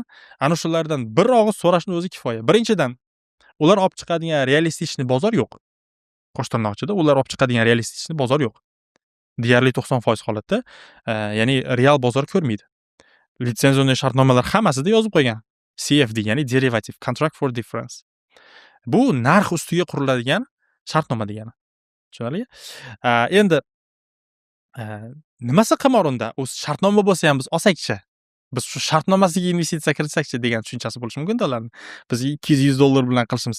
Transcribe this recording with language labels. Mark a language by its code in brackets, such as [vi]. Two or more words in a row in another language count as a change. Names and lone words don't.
[uz] Ana shulardan bir og'iz so'rashning o'zi kifoya. Birinchidan, ular olib chiqadigan realistichni bozor yo'q. Qo'sh tirnoqchida ular olib chiqadigan realistichni bozor yo'q. Deyarli 90% holatda, ya'ni real bozor ko'rmaydi. Litsenziyaning shartnomalar hammasida yozib qo'ygan. [en] CFD, ya'ni derivative, contract for difference. [uz] Bu narx ustiga quriladigan shartnoma degani. Tushunarli? Endi nimasi qimor unda? O'z shartnoma bo'lsa ham biz olsak-chi. Biz shu shartnomasiga investitsiya kiritsak-chi degan tushunchasi bo'lishi mumkin-da ularning. Biz $200 bilan qilishimiz.